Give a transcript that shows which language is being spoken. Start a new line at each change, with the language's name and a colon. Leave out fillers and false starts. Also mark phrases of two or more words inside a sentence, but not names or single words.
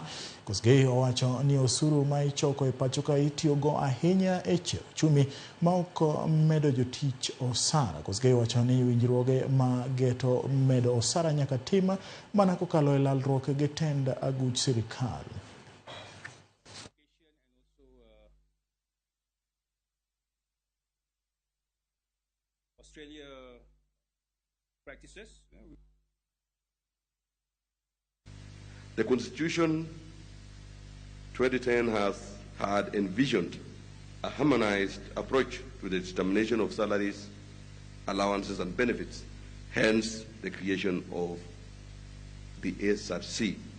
Luo (Kenya and Tanzania): Koskei owacho ni osuru ma ichoko e pachoka itiyogo ahinya e chero ochumi ma ok medo jotich osara. Koskei owacho ni winjruoge ma geto medo osara nyaka tim mana kokalo e lalruok gi tend aguch sirkal.
English: Australia practices. The Constitution 2010 had envisioned a harmonized approach to the determination of salaries, allowances and benefits, hence the creation of the SRC.